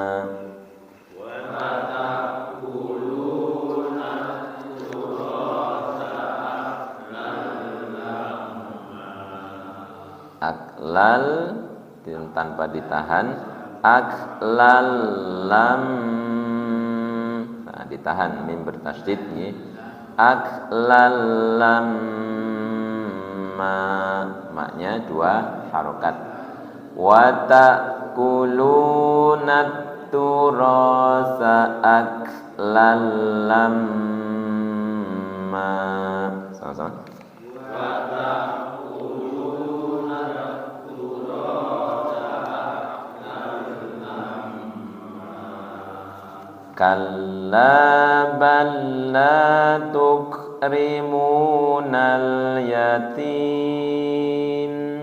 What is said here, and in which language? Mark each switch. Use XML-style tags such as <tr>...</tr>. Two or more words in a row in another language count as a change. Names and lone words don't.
<id>Aklal tanpa ditahan,</id> <ar>أكلا لم,</ar> <id>nah, ditahan mim bertasydid ya.</id> <ar>أكلا لما,</ar> <id>maknya dua harokat.</id> <ar>وتأكلون التراث أكلا لما.</ar> <id>Sama-sama.</id> <ar>كلا بل لا تكرمون اليتيم.</ar>